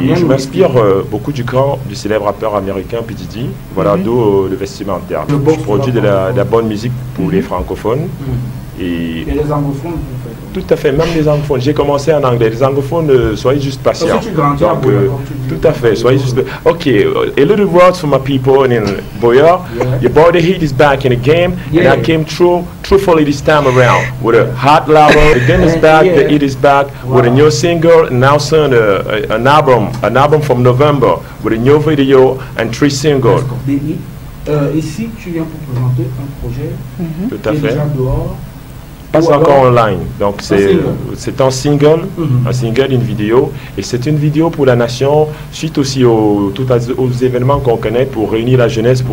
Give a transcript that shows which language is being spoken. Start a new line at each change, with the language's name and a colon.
French: Je m'inspire beaucoup du célèbre rappeur américain P. Diddy. Voilà, d'où le vestimentaire. Je produis de la bonne musique pour les francophones. Et les anglophones, tout à fait, même les anglophones. J'ai commencé en anglais. Les anglophones, soyez juste patients. Donc, tout à fait, soyez juste...
English: Ok, a little words for my people in Boya. Yeah. Your boy The Hit is back in the game, yeah. And I came truthfully this time around with a hot label. The game is back, The Hit is back with a new single, and now soon an album from November with a new video and 3 singles.
French: Ici, tu viens pour présenter un projet tout à fait. Déjà dehors. Pas encore online, donc c'est un single, une vidéo, et c'est une vidéo pour la nation, suite aussi aux événements qu'on connaît pour réunir la jeunesse.